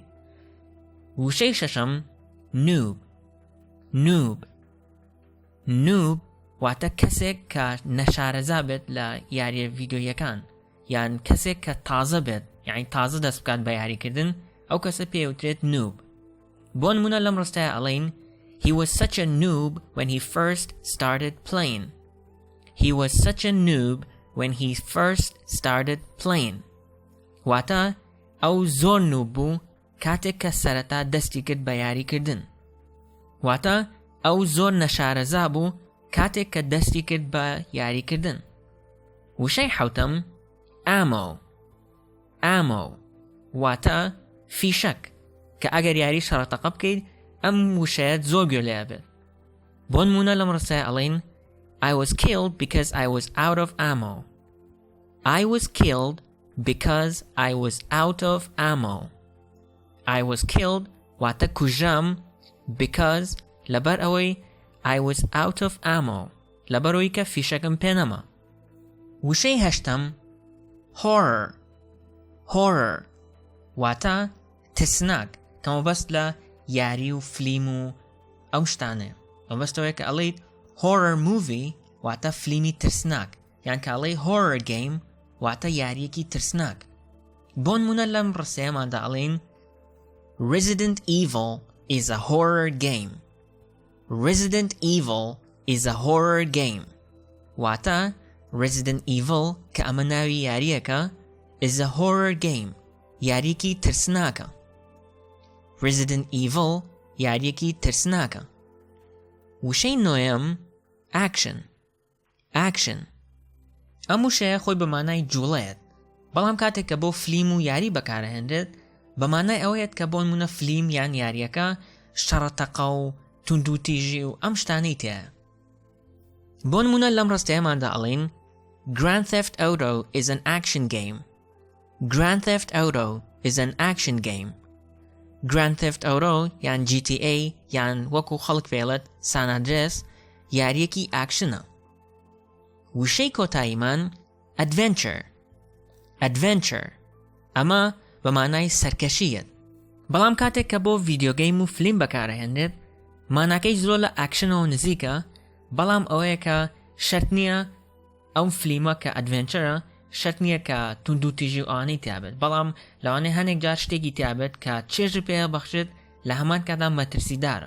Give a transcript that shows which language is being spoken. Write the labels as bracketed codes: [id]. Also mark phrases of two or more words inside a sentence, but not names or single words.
[ckb] وشەی شەشەم noob. noob. noob واتە کەسێک کە نەشارەزا بێت لە یاریە ڤیدیۆیەکان یان کەسێک کە تازە بێت یعنی تازە دەست بکات بە یاریکردن، ئەو کەسە پێوترێت noob. بۆ نمونە لەم ڕستەیە ئەڵێن [en] He was such a noob when he first started playing. He was such a noob when he first started playing. [ckb] واتە ئەو زۆر نوب بوو کاتێک کە سەرەتا دەستی کرد بە یاریکردن. واتە ئەو زۆر نەشارەزا بوو کاتێک کە دەستی کرد بە یاریکردن. وشەی حەوتەم ئامۆ واتە فیشەک کە ئەگەر یاری شەڕەتەقە بکەیت ئەم وشەیەت زۆر گوێ لێ بێت. بۆ نمونە لەم ڕستەیە ئەڵێن [en] I was killed because I was out of ammo. I was killed because I was out of ammo. I was killed [ckb] واتە کوژام because لەبەر ئەوەی [en] I was out of ammo [ckb] لەبەرەوەی کە فیشەکەم پێ نەما. وشەی هەشتەم horror واتە ترسناک کە مەبەست لە یاری و فلیم و ئەو شتانێ. مەبەستەوەی کە ئەڵێیت [en] horror movie [ckb] واتە فلیمی ترسناک یان کە ئەڵێی [en] horror game [ckb] واتە یاریەکی ترسناک. بۆ نمونە لەم ڕستەیەماندا ئەڵێن [en] Resident Evil is a horror game. Resident Evil is a horror game. [ckb] واتە Resident Evil کە ئەمە ناوی یاریەکە [en] is a horror game [ckb] یاریەکی ترسناکە. Resident Evil یاریەکی ترسناکە. وشەی نۆیەم action. ئەم وشەیە خۆی بە مانای جوڵەیەت بەڵام کاتێک کە بۆ فلیم و یاری بەکارەهێنرێت بە مانای ئەوەیەت کە بۆ نمونە فلیم یان یاریەکە شەڕەتەقە و توندوتیژی و ئەم شتانەی تێیە. بۆ نمونە لەم ڕستەیەماندا ئەڵێن [en] Grand Theft Auto is an action game. Grand Theft Auto is an action game. [ckb] Grand Theft Auto یان GTA یان وەکو خەڵک پێڵێت San Andreas یاریەکی ئاکشنە. وشەی کۆتاییمان adventure ئەمە بە مانای سەرکەشیەت بەڵام کاتێک کە بۆ ڤیدیۆگەیم و فلیم بەکارەهێنرێت ماناکەی زۆر لە ئاکشنەوە نزیکە بەڵام ئەوەیە کە شەرت نییە ئەو فلیمە کە ئەدڤێنچەرە شەرت نییە کە توندوتیژی و ئەوانەی تیابێت بەڵام لەوانەیە هەنێک جار شتێکی تیابێت کە چێژی پێ بەخشێت لە هەمان کاتا مەترسیدارە.